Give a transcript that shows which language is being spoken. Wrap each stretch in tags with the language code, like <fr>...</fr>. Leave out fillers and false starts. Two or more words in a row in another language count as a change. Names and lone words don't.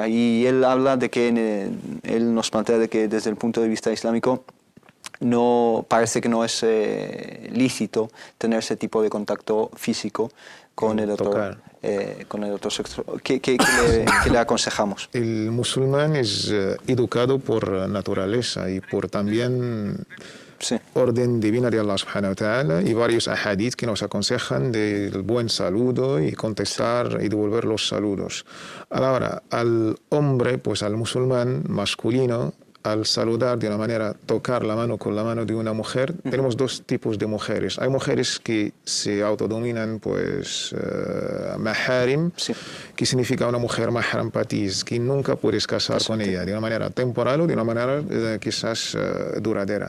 <es>Y él habla de que, él nos plantea de que desde el punto de vista islámico parece que no es lícito tener ese tipo de contacto físico con el otro sexo. ¿Qué le aconsejamos? El musulmán es educado por naturaleza y por también orden divina de Allah</es> <ar>سبحانه وتعالى,</ar> <es>y varios ahadith que nos aconsejan del buen saludo y contestar y devolver los saludos. Ahora, al hombre, pues al musulmán masculino, al saludar de una manera, tocar la mano con la mano de una mujer, tenemos dos tipos de mujeres. Hay mujeres que se autodominan, pues, maharim, que significa una mujer mahram patiz, que nunca puedes casar con ella, de una manera temporal o de una manera quizás duradera.</es>